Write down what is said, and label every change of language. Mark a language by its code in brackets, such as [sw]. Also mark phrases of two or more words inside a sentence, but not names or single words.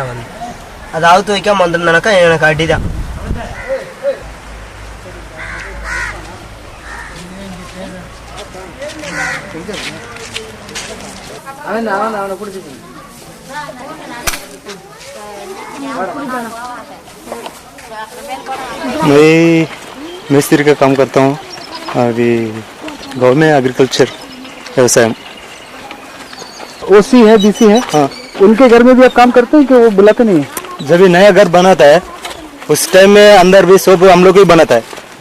[ta] நான் வந்து அதை அவுத்து வைக்காமல் வந்துருந்தேனாக்கா எனக்கு அடிதான். அவனை பிடிச்சிக்கணும். [hi] मैं मिस्त्री का काम करता हूँ अभी गाँव में, एग्रीकल्चर व्यवसाय. ओसी है, बीसी है. हाँ, उनके घर में भी आप काम करते हैं कि वो बुलाते नहीं है? जब भी नया घर बनाता है उस टाइम में अंदर भी सब हम लोग ही बनाता है.